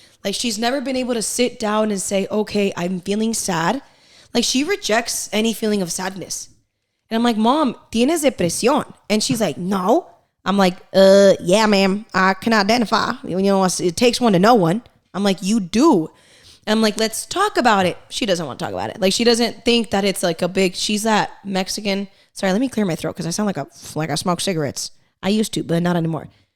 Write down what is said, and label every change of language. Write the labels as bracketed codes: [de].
[en] Like, she's never been able to sit down and say, okay, I'm feeling sad. Like, she rejects any feeling of sadness. And I'm like, Mom, [es] ¿tienes depresión? [en] And she's like, no. I'm like, yeah, ma'am, I can identify. It takes one to know one. I'm like, you do. I'm like, let's talk about it. She doesn't want to talk about it. Like, she doesn't think that it's like she's that Mexican. Sorry, let me clear my throat because I sound like I smoke cigarettes. I used to, but not anymore.